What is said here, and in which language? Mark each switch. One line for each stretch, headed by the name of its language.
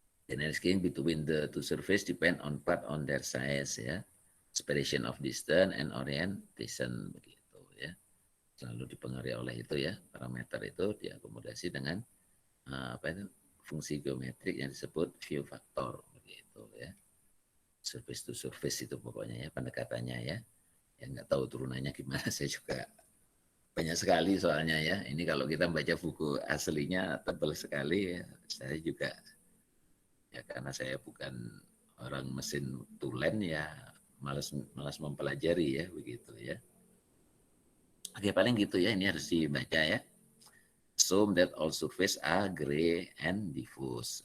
English: Energy between the two surface depend on part on their size ya, separation of distance and orientation begitu ya.
Indonesian: Selalu dipengaruhi oleh itu ya, parameter itu diakomodasi dengan apa itu fungsi geometrik yang disebut view factor begitu ya. Surface to surface itu pokoknya ya pendekatannya ya. Yang nggak tahu turunannya gimana saya juga banyak sekali soalnya ya. Ini kalau kita baca buku aslinya tebal sekali ya. Saya juga ya karena saya bukan orang mesin tulen ya, malas mempelajari ya begitu ya. Oke paling gitu ya, ini harus dibaca ya.
English: Assume that all surface are gray and diffuse.